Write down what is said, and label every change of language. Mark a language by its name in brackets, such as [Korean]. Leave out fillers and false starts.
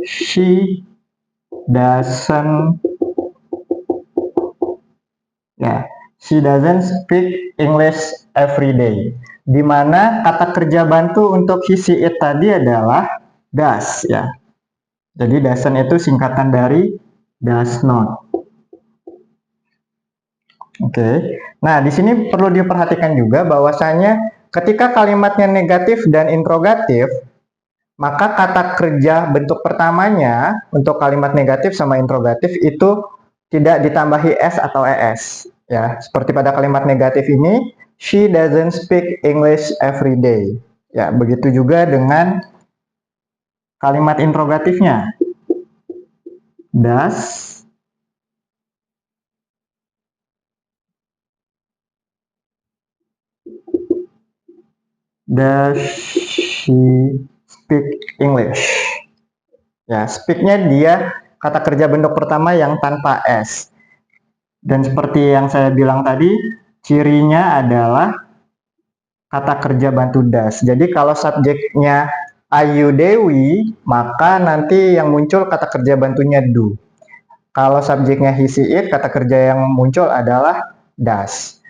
[English] She doesn't she doesn't speak English every day. [Indonesian] Di mana kata kerja bantu untuk he, she, it tadi adalah does ya. Jadi doesn't itu singkatan dari does not. Oke. Nah, di sini perlu diperhatikan juga bahwasanya ketika kalimatnya negatif dan interrogatif, maka kata kerja bentuk pertamanya untuk kalimat negatif sama interrogatif itu tidak ditambahi s atau es. Ya, seperti pada kalimat negatif ini, [English] she doesn't speak English every day. [Indonesian] Ya, begitu juga dengan kalimat interrogatifnya. [English] Does she speak English? [Indonesian] Ya, speak-nya dia kata kerja bentuk pertama yang tanpa S. Dan seperti yang saya bilang tadi, cirinya adalah kata kerja bantu das. Jadi kalau subjeknya Ayu Dewi, maka nanti yang muncul kata kerja bantunya do. Kalau subjeknya he, she, it, kata kerja yang muncul adalah does.